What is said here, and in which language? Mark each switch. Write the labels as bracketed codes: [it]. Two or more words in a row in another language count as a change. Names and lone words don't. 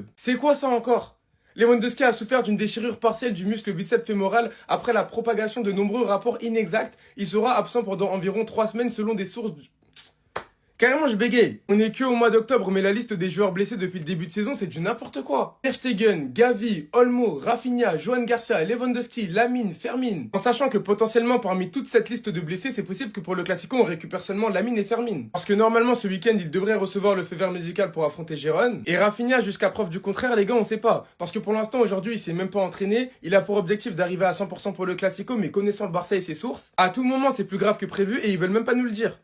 [fr] C'est quoi ça encore? Lewandowski a souffert d'une déchirure partielle du muscle biceps fémoral après la propagation de nombreux rapports inexacts. Il sera absent pendant environ 3 semaines selon des sources. Carrément, je bégaye. On est que au mois d'octobre, mais la liste des joueurs blessés depuis le début de saison, c'est du n'importe quoi. Ter Stegen, Gavi, Olmo, Rafinha, Johan Garcia, Lewandowski, Lamine, Fermin. En sachant que potentiellement, parmi toute cette liste de blessés, c'est possible que pour le Classico, on récupère seulement Lamine et Fermin. Parce que normalement, ce week-end, il devrait recevoir le feu vert médical pour affronter Gérone. Et Rafinha, jusqu'à preuve du contraire, les gars, on sait pas. Parce que pour l'instant, aujourd'hui, il s'est même pas entraîné. Il a pour objectif d'arriver à 100% pour le Classico, mais connaissant le Barça et ses sources, à tout moment, c'est plus grave que prévu et ils veulent même pas nous le dire.